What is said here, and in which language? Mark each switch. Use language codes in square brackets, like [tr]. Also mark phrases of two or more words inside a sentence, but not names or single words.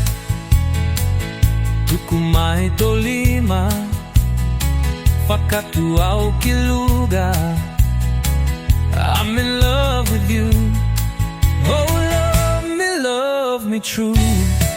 [tvl] Tuku mai tolima. Fakatu au kiluga. [en] I'm in love with you. Oh, love me true.